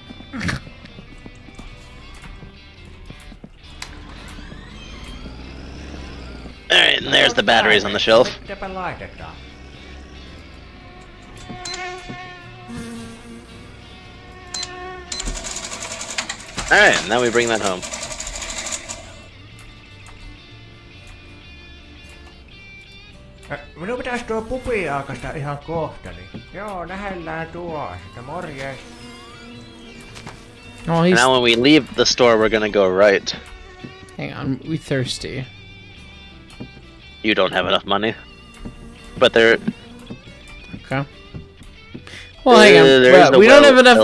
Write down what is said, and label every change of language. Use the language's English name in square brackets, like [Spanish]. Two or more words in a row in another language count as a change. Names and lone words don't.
[English] Alright, and there's the batteries on the shelf. Alright, now we bring that home. [Finnish] Minun pitäisi tuo pubi aukasta ihan kohta, niin joo, nähdään tuosta, morjes. Oh, [English] And now when we leave the store, we're gonna go right. Hang on, we thirsty. You don't have enough money. But there... Okay. Well, hang on. There's We don't have enough